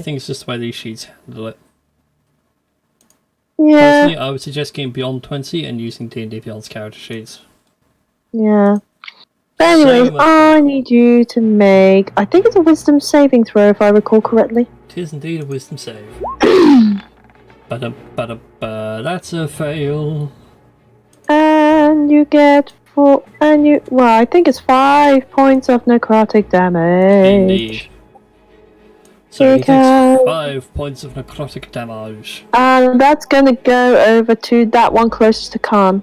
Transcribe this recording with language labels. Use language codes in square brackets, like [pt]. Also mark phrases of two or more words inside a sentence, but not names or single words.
[en] I think it's just the way these sheets handle it. Yeah, Personally, I would suggest going beyond 20 and using D&D Beyond's character sheets. yeah. But anyways, So much I need you to make... I think it's a wisdom saving throw, if I recall correctly. It is indeed a wisdom save. Ba-da-ba-da-ba, that's a fail. And you get 4... And you... Well, I think it's 5 points of necrotic damage. Indeed. So he takes Because- 5 points of necrotic damage. And that's gonna go over to that one closest to Khan.